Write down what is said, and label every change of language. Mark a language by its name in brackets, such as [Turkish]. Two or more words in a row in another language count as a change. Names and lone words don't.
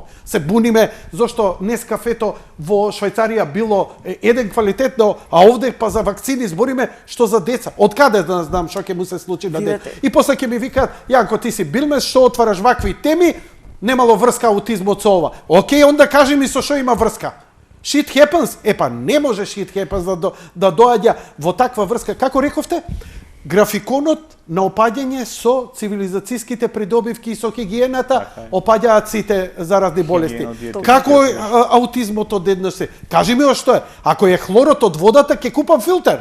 [Macedonian] Се буниме зошто Нескафето во Швајцарија било еден квалитетно, а овде па за вакцини збориме што за деца. Од каде да знам што ќе му се случи на дете? И после ќе ми викаат, Јанко, ти си Билмес, што отвараш вакви теми, немало врска аутизмот со ова. Океј, онда кажи ми со што има врска. [English] Shit happens? [Macedonian] Епа, не може [English] shit happens [Macedonian] да доаѓа во таква врска. Како рековте? Графиконот на опаѓање со цивилизацијските придобивки и со хигиената опаѓаат сите заразни болести. Како е аутизмот од еднаш се? Кажи ми што е. Ако е хлорот од водата, ќе купам филтер.